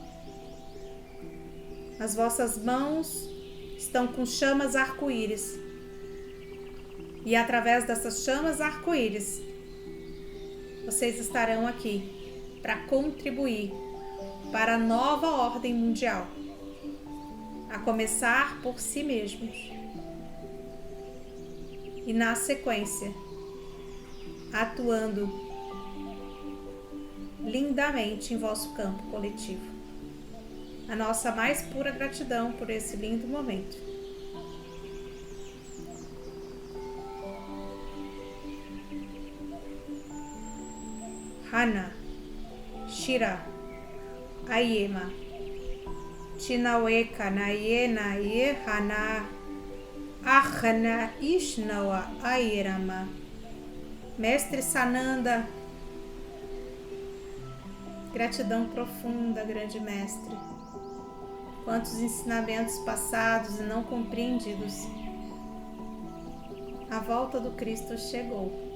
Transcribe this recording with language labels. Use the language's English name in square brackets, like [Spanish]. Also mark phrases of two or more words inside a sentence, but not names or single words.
[Portuguese] As vossas mãos estão com chamas arco-íris e através dessas chamas arco-íris vocês estarão aqui para contribuir para a nova ordem mundial, a começar por si mesmos. E na sequência, atuando lindamente em vosso campo coletivo. A nossa mais pura gratidão por esse lindo momento. Hana, Shira, Aiema, Chinaweka, Nayena, Yehana, Ahana, Ishnawa, Airama. Mestre Sananda, gratidão profunda, grande mestre. Quantos ensinamentos passados e não compreendidos. A volta do Cristo chegou.